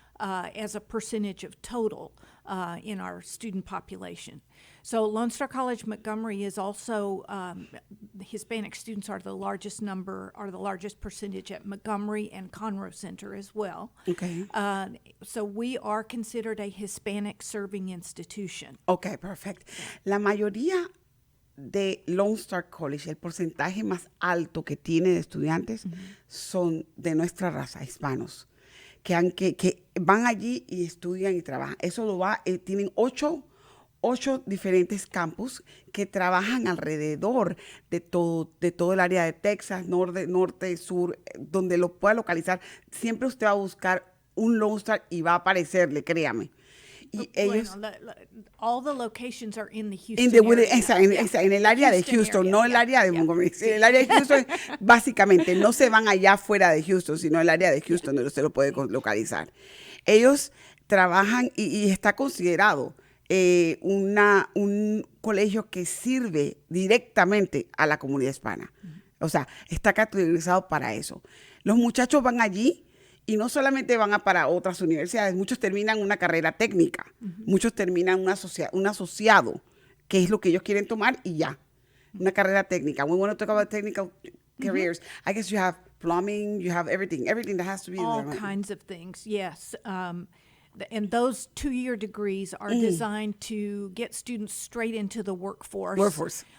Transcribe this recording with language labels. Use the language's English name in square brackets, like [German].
[English] as a percentage of total in our student population. So Lone Star College Montgomery is also, Hispanic students are the largest percentage at Montgomery and Conroe Center as well. Okay. So we are considered a Hispanic serving institution. [Spanish] Ok, perfecto. La mayoría de Lone Star College, el porcentaje más alto que tiene de estudiantes son de nuestra raza, hispanos, que van allí y estudian y trabajan. Eso tienen ocho diferentes campus que trabajan alrededor de todo el área de Texas, norte, sur, donde lo pueda localizar. Siempre usted va a buscar un Lone Star y va a aparecerle, créame. Y ellos... [English] all the locations are in the Houston area. [Spanish] En el área de Houston, [English] area, [Spanish] no el área de Montgomery. En el área de Houston, básicamente, no se van allá fuera de Houston, sino el área de Houston, donde usted lo puede localizar. Ellos trabajan y está considerado un colegio que sirve directamente a la comunidad hispana. O sea, está categorizado para eso. Los muchachos van allí y no solamente van para otras universidades, muchos terminan una carrera técnica, muchos terminan un asociado, que es lo que ellos quieren tomar y ya, una carrera técnica. [English] We want to talk about technical careers. I guess you have plumbing, you have everything that has to be all there. kinds of things, yes. And those 2-year degrees are designed to get students straight into the workforce.